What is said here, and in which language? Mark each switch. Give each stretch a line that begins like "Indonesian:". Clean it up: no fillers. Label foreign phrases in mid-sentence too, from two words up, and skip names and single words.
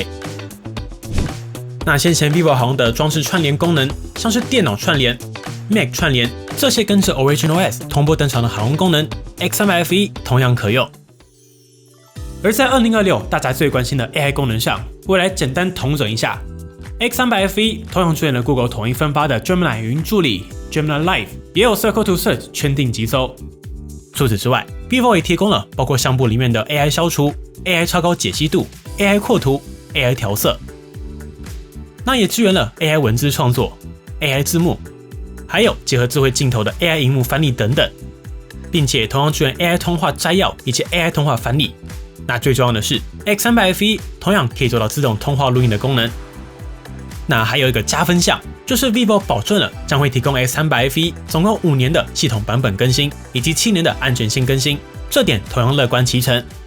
Chinese: 那先前 vivo 好用的裝置串聯功能，像是電腦串聯、Mac 串聯，這些跟着 OriginOS 同步登場的好用功能 ，X300 F1 同樣可用。而在2026大家最關心的 AI 功能上，我來簡單統整一下。X300 F1 同樣支援了 Google 統一分發的 Gemini 語音助理 Gemini Live， 也有 Circle to Search 圈定即搜。除此之外 ，vivo 也提供了包括相簿裡面的 AI 消除、AI 超高解析度、AI 擴圖、AI 調色。那也支援了 AI 文字創作、AI 字幕，還有結合智慧鏡頭的 AI 螢幕翻譯等等，並且同樣支援 AI 通話摘要以及 AI 通話翻譯。那最重要的是 ，X300 F1 同樣可以做到自動通話錄音的功能。那還有一個加分項，就是 vivo 保證了將會提供 X300 F1 總共5年的系統版本更新，以及7年的安全性更新，這點同樣樂觀其成。